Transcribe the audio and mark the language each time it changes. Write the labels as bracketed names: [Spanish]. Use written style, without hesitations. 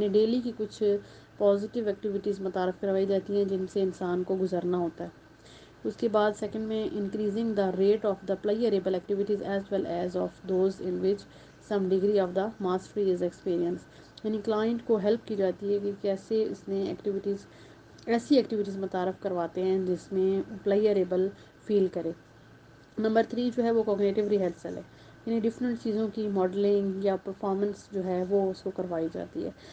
[Urdu] یعنی ڈیلی کی کچھ پازیٹیو ایکٹیویٹیز متعارف کروائی جاتی ہیں جن سے انسان کو گزرنا ہوتا ہے. اس کے بعد سیکنڈ میں [English] Increasing the rate of the pleasurable activities as well as of those in which some degree of the mastery is experience. [Urdu] یعنی کلائنٹ کو ہیلپ کی جاتی ہے کہ کیسے اس نے ایسی ایکٹیویٹیز متعارف کرواتے ہیں جس میں پلیئریبل فیل کرے. نمبر 3 جو ہے وہ کوگنیٹیو ریہرسل ہے. یعنی ڈفرینٹ چیزوں کی ماڈلنگ یا پرفارمنس جو ہے وہ اس کو کروائی جاتی ہے.